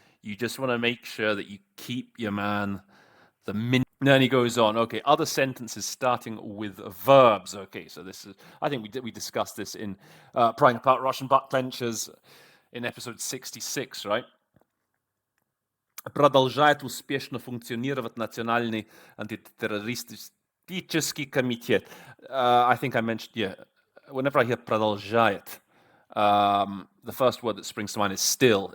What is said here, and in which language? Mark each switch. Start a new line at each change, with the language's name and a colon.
English: You just want to make sure that you keep your man, the min. And then he goes on. Okay, other sentences starting with verbs. Okay, so this is, I think we discussed this in prying apart Russian Butt-Clenchers in episode 66, right?
Russian: Продолжает успешно функционировать Национальный антитеррористический комитет.
English: I think I mentioned, yeah, whenever I hear продолжает, the first word that springs to mind is still.